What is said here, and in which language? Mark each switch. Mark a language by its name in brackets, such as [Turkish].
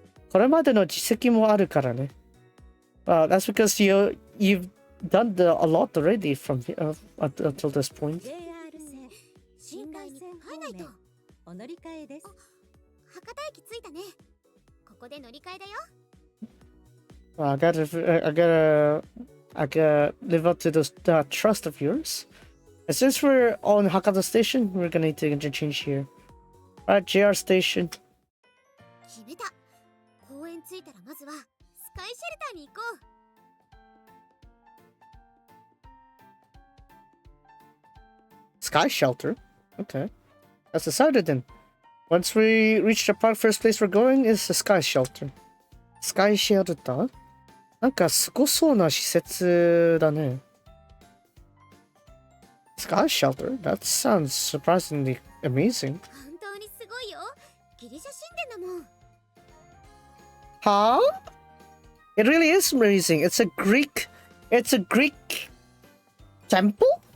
[Japanese] これまでの実績もあるからね。 [English] Well, that's because you've done a lot already from until this point. [Japanese] 新幹線入ないと。お乗り換えです。博多駅着いたね。ここで乗り換えだよ。 [English] Well, I gotta live up to the trust of yours. And since we're on Hakata Station, we're gonna need to interchange here. Alright, JR Station. [Japanese] 決めた。公園着いたらまずはスカイシェルターに行こう。 [English] Sky Shelter? Okay. That's decided then. Once we reach the park, first place we're going is the Sky Shelter. Sky Shelter? [Japanese] なんかすごそうな施設だね。 [English] Sky Shelter? That sounds surprisingly amazing. [Japanese] 本当にすごいよ。ギリシャ神殿だもん。 [English] Huh? It really is amazing. It's a Greek temple?